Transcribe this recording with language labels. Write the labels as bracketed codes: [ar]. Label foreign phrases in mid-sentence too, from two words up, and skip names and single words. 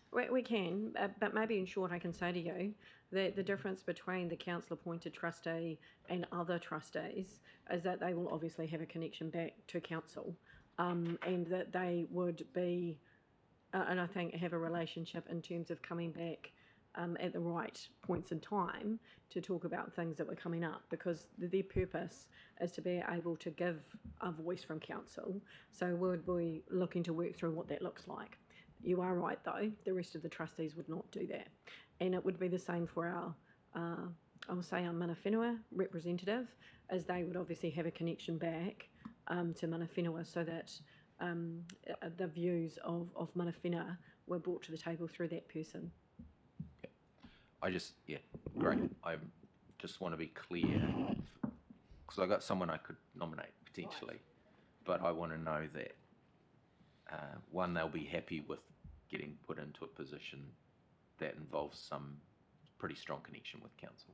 [en] We can, but maybe in short I can say to you that the difference between the council-appointed trustee and other trustees is that they will obviously have a connection back to council, and that they would be and I think have a relationship in terms of coming back at the right points in time to talk about things that were coming up, because their purpose is to be able to give a voice from council. So we'll be looking to work through what that looks like. You are right though, the rest of the trustees would not do that. And it would be the same for our, I will say our [mi] mana whenua [en] representative, as they would obviously have a connection back to [mi] mana whenua, [en] so that the views of [mi] mana whenua [en] were brought to the table through that person. Great. I just want to be clear, because I got someone I could nominate potentially, but I want to know that one, they'll be happy with getting put into a position that involves some pretty strong connection with council.